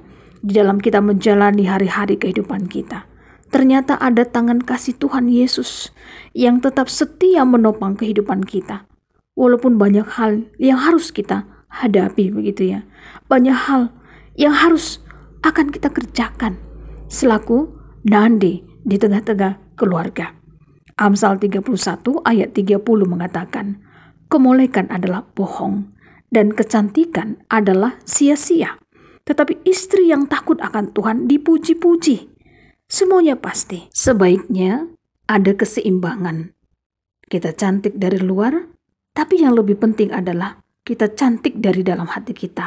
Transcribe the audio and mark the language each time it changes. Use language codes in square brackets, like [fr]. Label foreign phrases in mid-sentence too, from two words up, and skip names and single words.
[id] Di dalam kita menjalani hari-hari kehidupan kita, ternyata ada tangan kasih Tuhan Yesus yang tetap setia menopang kehidupan kita. Walaupun banyak hal yang harus kita hadapi begitu ya. Banyak hal yang harus akan kita kerjakan selaku nande di tengah-tengah keluarga. Amsal 31 ayat 30 mengatakan, kemolekan adalah bohong dan kecantikan adalah sia-sia. Tetapi istri yang takut akan Tuhan dipuji-puji. Semuanya pasti. Sebaiknya ada keseimbangan. Kita cantik dari luar, tapi yang lebih penting adalah kita cantik dari dalam hati kita.